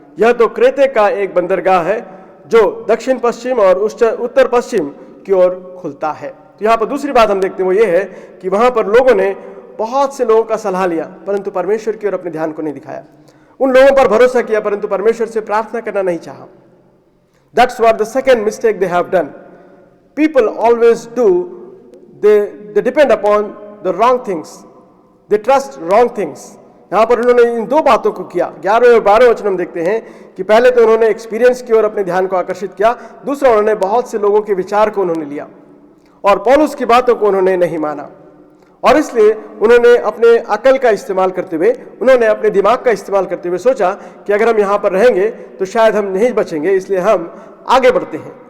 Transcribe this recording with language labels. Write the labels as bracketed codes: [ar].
[hi] यह तो क्रेते का एक बंदरगाह है जो दक्षिण पश्चिम और उत्तर पश्चिम की ओर खुलता है। तो यहाँ पर दूसरी बात हम देखते हैं वो ये है कि वहां पर लोगों ने बहुत से लोगों का सलाह लिया परंतु परमेश्वर की ओर अपने ध्यान को नहीं दिखाया। उन लोगों पर भरोसा किया परंतु परमेश्वर से प्रार्थना करना नहीं चाहा। [en] That's what the second mistake they have done. People always do, they depend upon the wrong things. They trust wrong things. [hi] यहाँ पर उन्होंने इन दो बातों को किया। 11 और 12 वचन हम देखते हैं कि पहले तो उन्होंने एक्सपीरियंस की ओर अपने ध्यान को आकर्षित किया, दूसरा उन्होंने बहुत से लोगों के विचार को उन्होंने लिया और पौलुस की बातों को उन्होंने नहीं माना। और इसलिए उन्होंने अपने अकल का इस्तेमाल करते हुए, उन्होंने अपने दिमाग का इस्तेमाल करते हुए सोचा कि अगर हम यहाँ पर रहेंगे तो शायद हम नहीं बचेंगे, इसलिए हम आगे बढ़ते हैं।